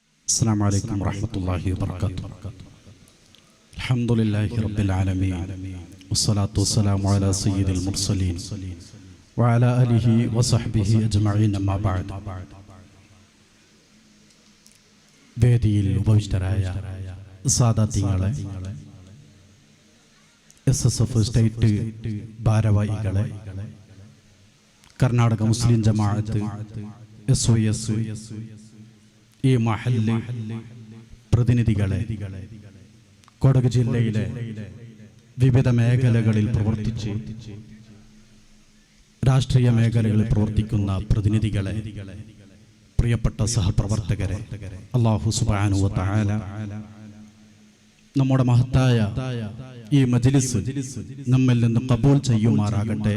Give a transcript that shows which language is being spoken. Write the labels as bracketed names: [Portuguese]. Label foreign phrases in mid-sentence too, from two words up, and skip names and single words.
[Arabic] السلام عليكم ورحمة الله وبركاته. الحمد لله رب العالمين والصلاة والسلام على سيد المرسلين وعلى آله وصحبه أجمعين أما بعد. [Malayalam] വേദിയിൽ ഉപവിഷ്ടരായ സാദാത്യങ്ങളെ, SSF സ്റ്റേറ്റ് ഭാരവാഹികളെ, കർണാടക മുസ്ലിം ജമാഅത്ത്, SOS ഈ മഹല്ല് പ്രതിനിധികളെ, കൊടക് ജില്ലയിലെ വിവിധ മേഖലകളിൽ പ്രവർത്തിച്ച് രാഷ്ട്രീയ മേഖലകളിൽ പ്രവർത്തിക്കുന്ന പ്രതിനിധികളെ, പ്രിയപ്പെട്ട സഹപ്രവർത്തകരെ, [Arabic] الله سبحانه وتعالى [Malayalam] നമ്മുടെ മഹത്തായ ഈ മജ്ലിസ് നമ്മിൽ നിന്ന് ഖബൂൽ ചെയ്യുമാറാകട്ടെ.